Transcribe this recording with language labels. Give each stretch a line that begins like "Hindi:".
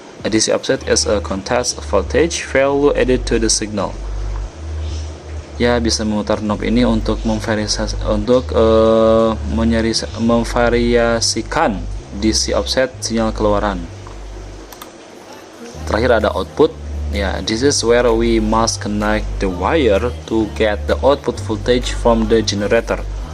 English: A DC offset is a contrast voltage value added to the signal.
Indonesian: Ya, bisa memutar knob ini untuk memvariasikan DC offset sinyal keluaran. Terakhir ada output.
English: Ya, this is where we must connect the wire to get the output voltage from the generator.